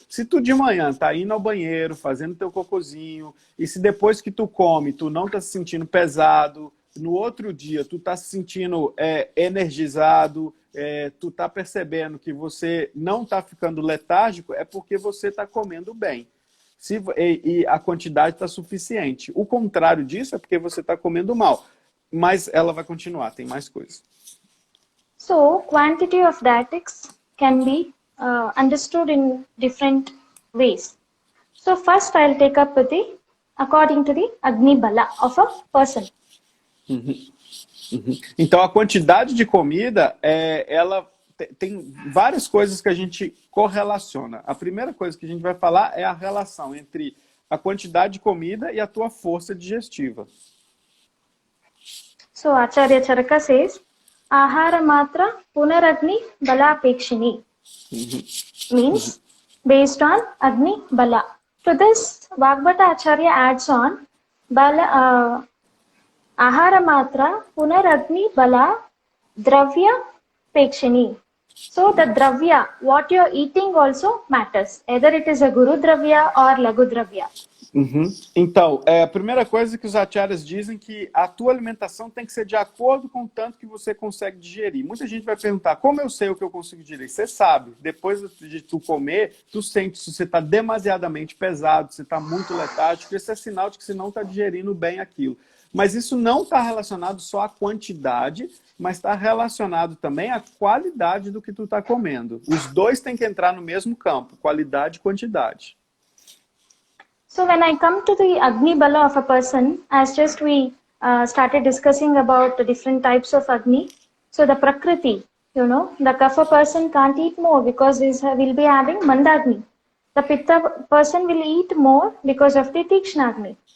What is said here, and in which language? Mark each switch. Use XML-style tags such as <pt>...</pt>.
<pt>Se tu de manhã tá indo ao banheiro, fazendo teu cocôzinho, e se depois que tu come, tu não tá se sentindo pesado, no outro dia tu tá se sentindo energizado, tu tá percebendo que você não tá ficando letárgico, é porque você tá comendo bem. E a quantidade está suficiente. O contrário disso é porque você está comendo mal. Mas ela vai continuar, tem mais coisas.</pt> <en>So, quantity of dietetics can be understood in different ways. So, first I'll take up with according to the Agni Bala of a person.</en> <pt>Então, a quantidade de comida, ela tem várias coisas que a gente correlaciona. A primeira coisa que a gente vai falar é a relação entre a quantidade de comida e a tua força digestiva.</pt> <en>So, Acharya Charaka says,</en> <sa>Ahara Matra Punaragni Bala Pekshini</sa> <en>means based on Agni Bala. To this, Vagbhata Acharya adds on Bala,</en> <sa>Ahara Matra Punaragni Bala Dravya Pekshini.</sa> <en>So the Dravya, what you're eating also matters. Either it is a Guru Dravya or Lagu Dravya.</en> <pt>Então, a primeira coisa que os acharyas dizem que a tua alimentação tem que ser de acordo com o tanto que você consegue digerir. Muita gente vai perguntar, como eu sei o que eu consigo digerir? Você sabe, depois de tu comer, tu sente se você está demasiadamente pesado, se está muito letárgico, esse é sinal de que você não está digerindo bem aquilo. Mas isso não está relacionado só à quantidade, mas está relacionado também à qualidade do que tu está comendo. Os dois têm que entrar no mesmo campo, qualidade e quantidade.</pt> <en>So when I come to the Agni Bala of a person, as just we started discussing about the different types of Agni, so the Prakriti, you know, the Kapha person can't eat more because we'll be having Mandagni. The Pitta person will eat more because of the Tikshnagni.</en>